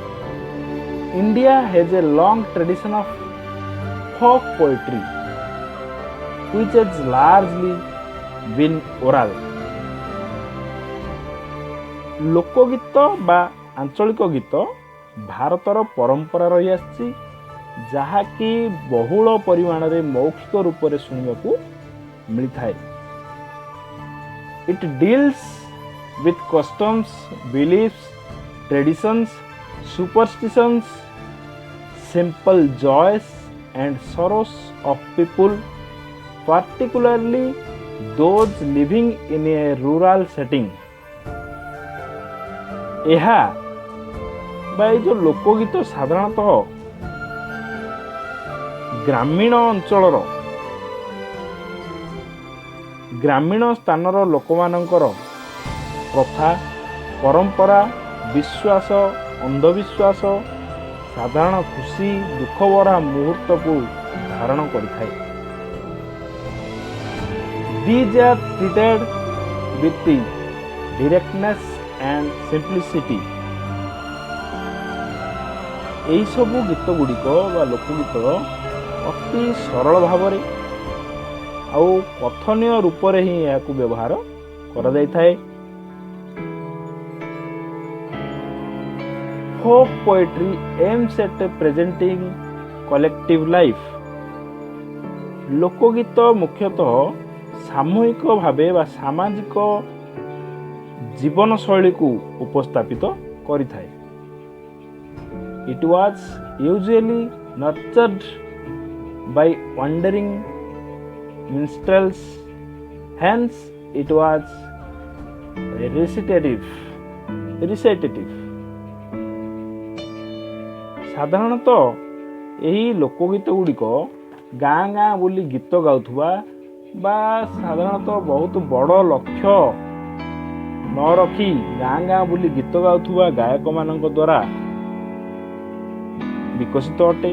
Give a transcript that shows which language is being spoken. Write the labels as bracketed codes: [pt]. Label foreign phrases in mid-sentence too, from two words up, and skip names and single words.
[en] India has a long tradition of folk poetry which has largely been oral. [or] ଲୋକଗୀତ ବା ଆଞ୍ଚଳିକ ଗୀତ ଭାରତର ପରମ୍ପରା ରହି ଆସିଛି, ଯାହାକି ବହୁଳ ପରିମାଣରେ ମୌଖିକ ରୂପରେ ଶୁଣିବାକୁ ମିଳିଥାଏ। [en] It deals with customs, beliefs, traditions, superstitions, simple joys and sorrows of people, particularly those living in a rural setting. [or] ଏହା ବା ଏଇ ଯେଉଁ ଲୋକଗୀତ ସାଧାରଣତଃ ଗ୍ରାମୀଣ ଅଞ୍ଚଳର ଗ୍ରାମୀଣ ସ୍ଥାନର ଲୋକମାନଙ୍କର ପ୍ରଥା, ପରମ୍ପରା, ବିଶ୍ୱାସ, ଅନ୍ଧବିଶ୍ୱାସ, ସାଧାରଣ ଖୁସି ଦୁଃଖଭରା ମୁହୂର୍ତ୍ତକୁ ଧାରଣ କରିଥାଏ। [en] These are treated with the directness and simplicity. [or] ଏହି ସବୁ ଗୀତ ଗୁଡ଼ିକ ବା ଲୋକଗୀତ ଅତି ସରଳ ଭାବରେ ଆଉ କଥନୀୟ ରୂପରେ ହିଁ ଏହାକୁ ବ୍ୟବହାର କରାଯାଇଥାଏ। [en] Folk poetry aims at presenting collective life. [or] ଲୋକଗୀତ ମୁଖ୍ୟତଃ ସାମୂହିକ ଭାବେ ବା ସାମାଜିକ ଜୀବନଶୈଳୀକୁ ଉପସ୍ଥାପିତ କରିଥାଏ। [en] It was usually nurtured by wandering minstrels, hence it was recitative. [or] ସାଧାରଣତଃ ଏହି ଲୋକଗୀତ ଗୁଡ଼ିକ ଗାଁ ଗାଁ ବୁଲି ଗୀତ ଗାଉଥିବା ବା ସାଧାରଣତଃ ବହୁତ ବଡ଼ ଲକ୍ଷ୍ୟ ନ ରଖି ଗାଁ ଗାଁ ବୁଲି ଗୀତ ଗାଉଥିବା ଗାୟକମାନଙ୍କ ଦ୍ୱାରା ବିକଶିତ ଅଟେ।